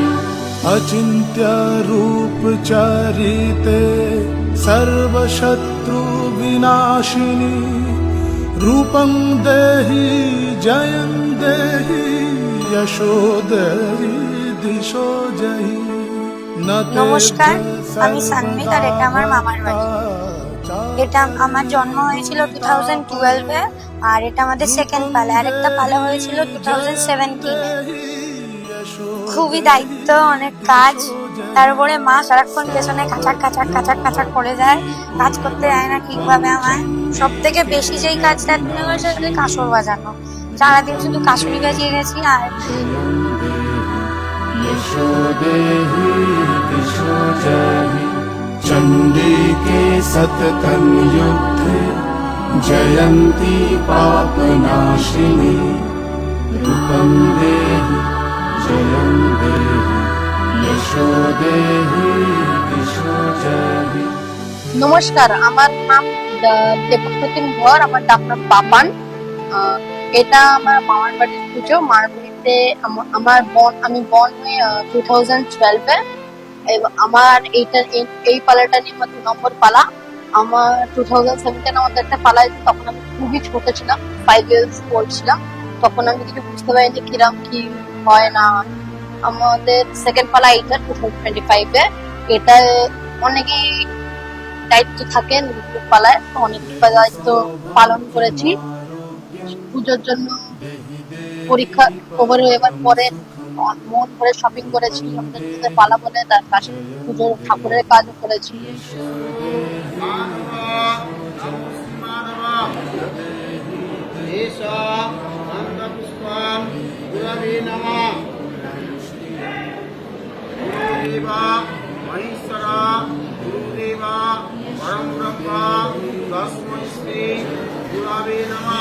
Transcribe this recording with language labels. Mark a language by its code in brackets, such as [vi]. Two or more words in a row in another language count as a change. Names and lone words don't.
[sa] अचिन्त्य रूप चरिते सर्वशत्रु विनाशिनी। रूपं देहि जयं देहि यशो देहि दिशो जहि। [bn] নমস্কার, আমি সানমিক আর এটা আমার মামার বাড়ি। এটা আমার জন্ম হয়েছিল 2012-এ, আর এটা আমাদের সেকেন্ড পালা। আর একটা পালা হয়েছিল 2017-এ। খুবই দায়িত্ব, অনেক কাজ, তারপরে মা সারাক্ষণ পেছনে কাঁচাক করে যায়, কাজ করতে যায় না ঠিকভাবে। আমার সব থেকে বেশি যেই কাজটা হয়েছে কাঁসর বাজানো। সারাদিন শুধু কাঁসুরি বাজিয়ে গেছি। আর [sa] यशो देहि दिशो जहि। चंडी के सततं युद्धे जयन्ती पापनाशिनी रूपं देहि जयं देहि यशो देहि दिशो जहि। [bn] নমস্কার, আমার নাম দেবপ্রতিম ধর, আমার ডাক নাম পাপান। এটা আমার মামার বাড়ির পুজো। মার বাড়িতে আমি বর্ন হয়ে 2012-এ। আমার এই পালাটা নিয়ে আমার 2 নম্বর পালা। আমার 2017 আমাদের একটা পালা হয়েছে, তখন আমি খুবই ছোট ছিলাম, [en] 5 years old [bn] ছিলাম। তখন আমি কিছু বুঝতে পারিনি কিরম কি হয় না। আমাদের সেকেন্ড পালা এইটা 2025-এ। এটা অনেকেই দায়িত্ব থাকে পালায়, অনেক দায়িত্ব পালন করেছি। পুজোর জন্য পরীক্ষা ওভার হয়ে পরে মন করে শপিং করেছি, আমাদের পালা বলে তার পাশে পুজোর ঠাকুরের কাজও করেছি। [sa] महेश्वरा गुरुदेवा परम ब्रह्मा तस्मै श्री गुरवे नमः।